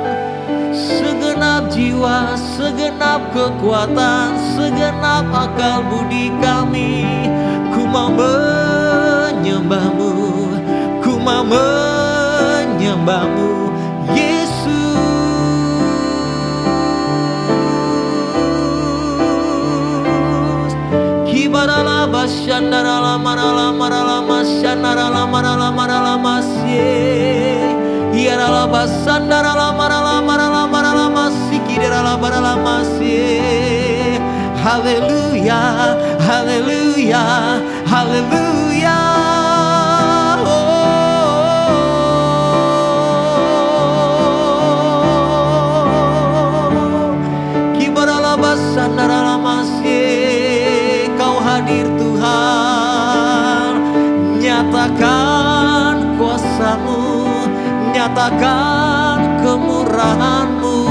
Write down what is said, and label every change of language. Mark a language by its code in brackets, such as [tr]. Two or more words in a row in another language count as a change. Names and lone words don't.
[id] Segenap jiwa, segenap kekuatan, segenap akal budi kami, ku mau menyembahmu, ku mau menyembahmu Yesus. Kibarala basyandarala marala marala masyandarala marala marala masye. Yarala basandarala marala marala marala masikidarala marala masye. Haleluya, haleluya, haleluya. Kibarala basandarala masye. Kau hadir Tuhan. Nyatakan kuasa-Mu, nyatakan kemurahan-Mu.